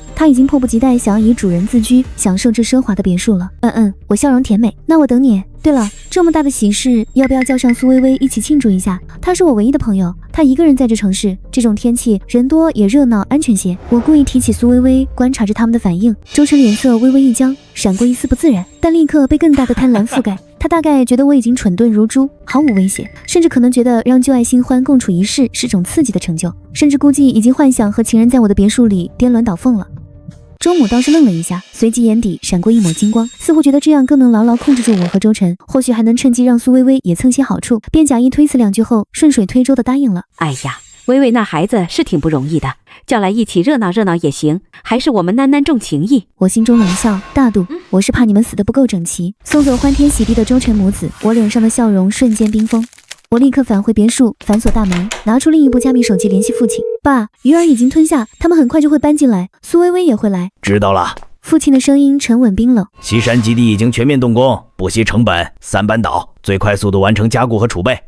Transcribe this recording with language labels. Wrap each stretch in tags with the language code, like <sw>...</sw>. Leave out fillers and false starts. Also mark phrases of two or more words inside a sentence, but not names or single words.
<zh>他已经迫不及待想要以主人自居，享受這奢華的別墅了。我笑容甜美，那我等你。對了，這麼大的喜事，要不要叫上蘇薇薇一起慶祝一下？她是我唯一的朋友，她一個人在這城市，這種天氣人多也熱鬧，安全些。我故意提起蘇薇薇，觀察着他們的反應。周晨臉色微微一僵，閃過一絲不自然，但立刻被更大的貪婪覆蓋。他大概覺得我已經蠢鈍如豬，毫無威脅，甚至可能覺得讓舊愛新歡共處一室是種刺激的成就，甚至估計已經幻想和情人在我的別墅裡顛鸞倒鳳了。周母倒是愣了一下，隨即眼底閃過一抹金光，似乎覺得這樣更能牢牢控制住我和周晨，或許還能趁機讓蘇薇薇也蹭些好處，便假意推辭2句後，順水推舟地答應了。哎呀， 薇薇那孩子是挺不容易的，叫来一起热鬧热闹也行，还是我们囡囡重情义。我心中冷笑，大度，我是怕你们死得不够整齊。送走欢天喜地的周晨母子，我臉上的笑容瞬間冰封。我立刻返回別墅，反鎖大門，拿出另一部加密手機聯繫父親。爸，魚兒已經吞下，他們很快就會搬進來，蘇薇薇也會來。知道了。父親的聲音沉穩冰冷。西山基地已經全面動工，不惜成本3班倒，最快速度完成加固和儲備。</zh>